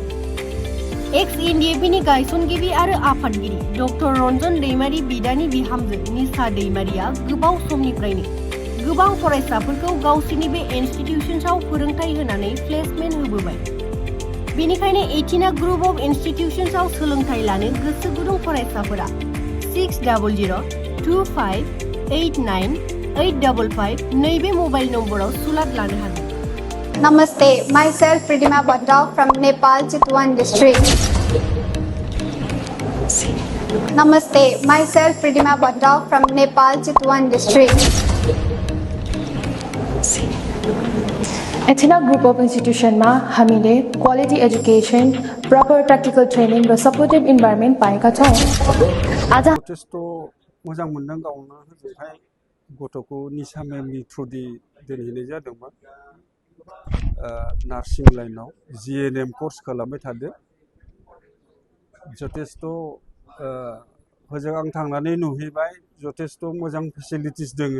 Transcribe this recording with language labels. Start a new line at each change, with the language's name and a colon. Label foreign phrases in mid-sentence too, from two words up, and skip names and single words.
Bodo: एक्स एनडिएफबीनि गायसनगिरि आरो आफादगिरि डक्टर रन्जन दैमारी बिदानि बिहामजो निसा दैमारीया गोबाव समनिफ्रायनो गोबां फरायसाफोरखौ गावसोरनि बे इन्स्टिटिउशन्सआव फोरोंथाय होनानै प्लेसमेन्ट होबोबाय। बेनिखायनो एटिना ग्रुप अफ इन्स्टिटिउशन्सआव सोलोंथाइ लानो गोसो गुदुं फरायसाफोरा 600025898555 नैबे
English: mobile numberआव
Bodo: सुलाद लानो हागोन।
English: Namaste, myself Pridima Bhatta from Nepal, Chitwan district. Namaste, myself Pridima Bhatta from Nepal, Chitwan district.
Nepali: एथिना ग्रुप अफ इन्स्टिट्युसनमा हामीले
English: quality education, proper practical training
Nepali: र
English: supportive environment
Nepali: पाएका छौँ। आज
Bodo: जथेस्थ' मोजां मोनदों गावनो होजोंहाय गथ'खौ निसा मेमनि थ्रुयै दोनहैनाय जादोंमोन।
English: nursing lineआव GNM course
Bodo: खालामबाय थादों। जथेस्थ' होजों आं थांनानै नुहैबाय, जथेस्थ' मोजां फेसिलिटिस दोङो।